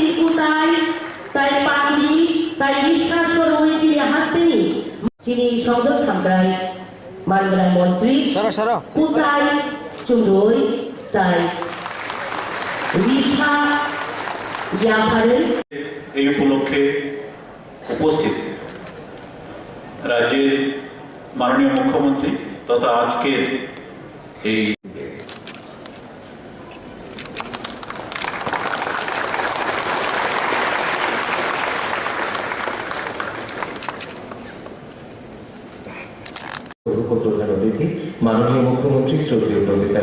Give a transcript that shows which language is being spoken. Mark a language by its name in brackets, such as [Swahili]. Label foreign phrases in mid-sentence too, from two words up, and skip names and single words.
[Kok Borok] nikutai tai pagri tai ishasor hoi chini hasteni chini songdor thamkrai mangarai montri kutai chumroi tai risha yaphare [Bangla] এই উপলক্ষে উপস্থিত রাজ্যের মাননীয় মুখ্যমন্ত্রী তথা আজকের এই প্রধান অতিথি মাননীয় মুখ্যমন্ত্রী শ্রদ্ধেয় প্রফেসর